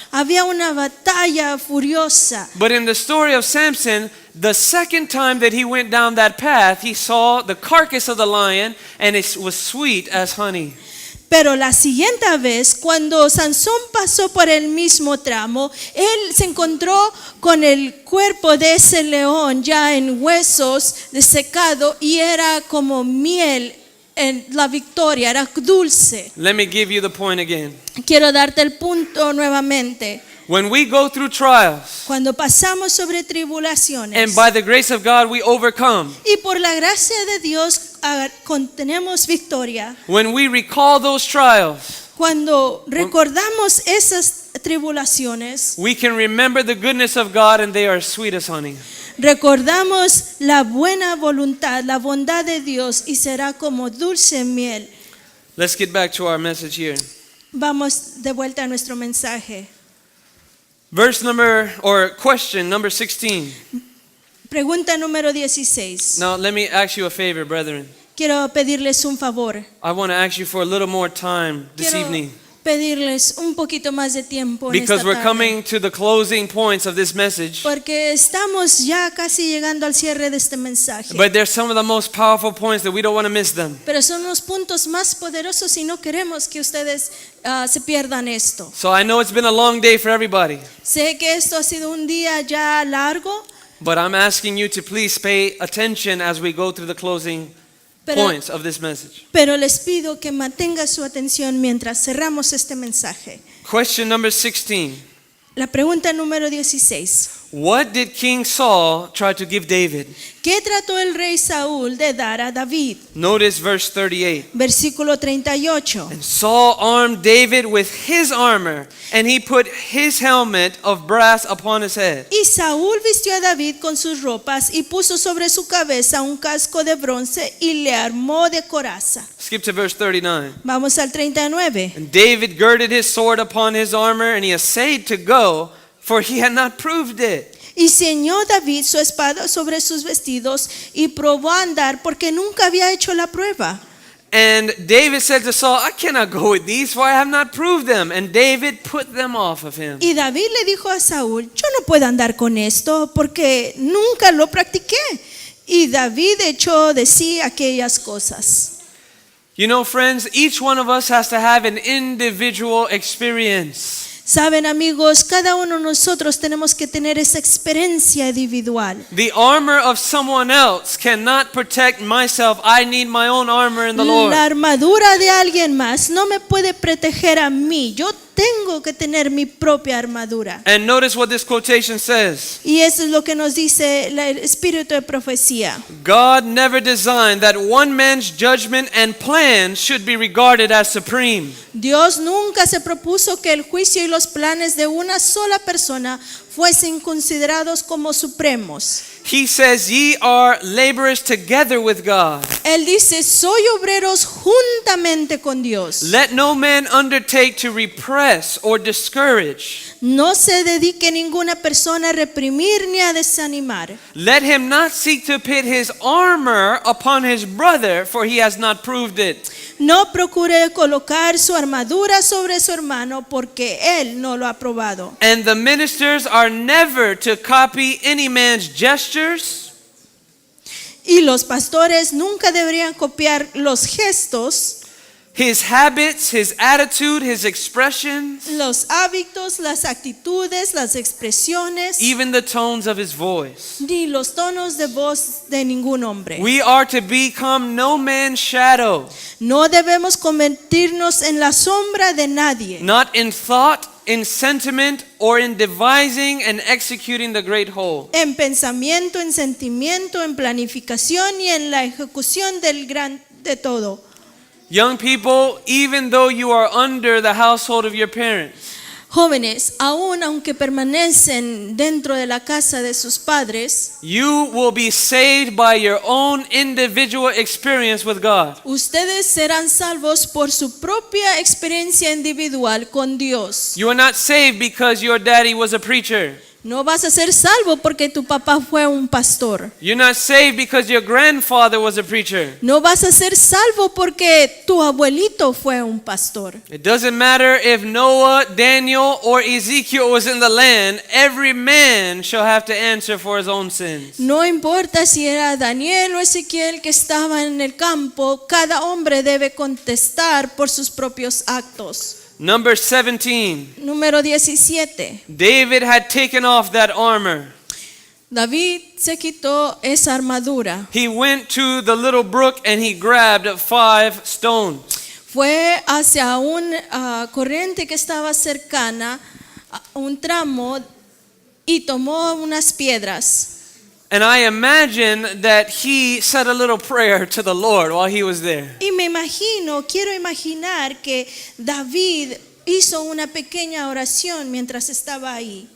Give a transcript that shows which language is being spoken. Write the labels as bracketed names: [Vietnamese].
[Spanish] había una batalla furiosa. [English] But in the story of Samson, the second time that he went down that path, he saw the carcass of the lion and it was sweet as honey. [Spanish] Pero la siguiente vez, cuando Sansón pasó por el mismo tramo, él se encontró con el cuerpo de ese león ya en huesos desecado y era como miel en la victoria, era dulce. [English] Let me give you the point again. [Spanish] Quiero darte el punto nuevamente. [English] When we go through trials, [Spanish] Cuando pasamos sobre tribulaciones [English] and by the grace of God we overcome, [Spanish] y por la gracia de Dios tenemos victoria, [English] when we recall those trials, [Spanish] cuando recordamos esas tribulaciones, [English] we can remember the goodness of God and they are sweet as honey. [Spanish] recordamos la buena voluntad, la bondad de Dios y será como dulce miel. [English] Let's get back to our message here. [Spanish] Vamos de vuelta a nuestro mensaje. [English] Question number 16. [Spanish] Pregunta número 16. [English] Now let me ask you a favor, brethren. [Spanish] Quiero pedirles un favor. [English] I want to ask you for a little more time this [Spanish] Quiero [English] evening, [Spanish] pedirles un poquito más de tiempo en [English] because [Spanish] esta [English] we're [Spanish] tarde. [English] coming to the closing points of this message. [Spanish] Porque estamos ya casi llegando al cierre de este mensaje. [English] But there's some of the most powerful points that we don't want to miss them. [Spanish] Pero son los puntos más poderosos y no queremos que ustedes se pierdan esto. [English] So I know it's been a long day for everybody, [Spanish] Sé que esto ha sido un día ya largo, [English] but I'm asking you to please pay attention as we go through the closing points of this message. [Spanish] pero les pido que mantengan su atención mientras cerramos este mensaje. [English] Question number 16. [Spanish] La pregunta número 16. [English] What did King Saul try to give David? [Spanish] ¿Qué trató el rey Saúl de dar a David? [English] Notice verse 38. [Spanish] Versículo 38. [English] And Saul armed David with his armor, and he put his helmet of brass upon his head. [Spanish] Y Saúl vistió a David con sus ropas y puso sobre su cabeza un casco de bronce y le armó de coraza. [English] Skip to verse 39. [Spanish] Vamos al 39. [English] And David girded his sword upon his armor, and he essayed to go, for he had not proved it. [Spanish] Y ceñó David su espada sobre sus vestidos y probó a andar porque nunca había hecho la prueba. [English] And David said to Saul, I cannot go with these, for I have not proved them. And David put them off of him. [Spanish] Y David le dijo a Saúl, yo no puedo andar con esto porque nunca lo practiqué. Y David echó de sí aquellas cosas. [English] You know, friends, each one of us has to have an individual experience. [Spanish] Saben, amigos, cada uno de nosotros tenemos que tener esa experiencia individual. [English] The armor of someone else cannot protect myself. I need my own armor in the Lord. [Spanish] La armadura de alguien más no me puede proteger a mí. Yo tengo que tener mi propia armadura. [English] And notice what this quotation says. [Spanish] Y eso es lo que nos dice el espíritu de profecía. [English] God never designed that one man's judgment and plan should be regarded as supreme. [Spanish] Dios nunca se propuso que el juicio y los planes de una sola persona fuesen considerados como supremos. [English] He says, ye are laborers together with God. [Spanish] Él dice, soy obreros juntamente con Dios. [English] Let no man undertake to repress or discourage. [Spanish] No se dedique ninguna persona a reprimir ni a desanimar. [English] Let him not seek to pit his armor upon his brother, for he has not proved it. [Spanish] No procure colocar su armadura sobre su hermano porque él no lo ha probado. [English] And the ministers are never to copy any man's gestures, [Spanish] Y los pastores nunca deberían copiar los gestos, [English] his habits, his attitude, his expressions, [Spanish] los hábitos, las actitudes, las expresiones, [English] even the tones of his voice. [Spanish] ni los tonos de voz de ningún hombre. [English] We are to become no man's shadow, [Spanish] No debemos convertirnos en la sombra de nadie, [English] not in thought, in sentiment, or in devising and executing the great whole. [Spanish] en pensamiento, en sentimiento, en planificación y en la ejecución del gran de todo. [English] Young people, even though you are under the household of your parents, [Spanish] Jóvenes, aun aunque permanecen dentro de la casa de sus padres, [English] you will be saved by your own individual experience with God. [Spanish] ustedes serán salvos por su propia experiencia individual con Dios. [English] You are not saved because your daddy was a preacher. [Spanish] No vas a ser salvo porque tu papá fue un pastor. [English] You're not saved because your grandfather was a preacher. [Spanish] No vas a ser salvo porque tu abuelito fue un pastor. [English] It doesn't matter if Noah, Daniel, or Ezekiel was in the land, every man shall have to answer for his own sins. [Spanish] No importa si era Daniel o Ezequiel que estaba en el campo, cada hombre debe contestar por sus propios actos. [English] Number 17. [Spanish] Número 17. [English] David had taken off that armor. [Spanish] David se quitó esa armadura. [English] He went to the little brook and he grabbed 5 stones. [Spanish] Fue hacia una corriente que estaba cercana, a un tramo, y tomó unas piedras. [English] And I imagine that he said a little prayer to the Lord while he was there. [Spanish] Y quiero imaginar que David hizo una pequeña oración mientras estaba ahí.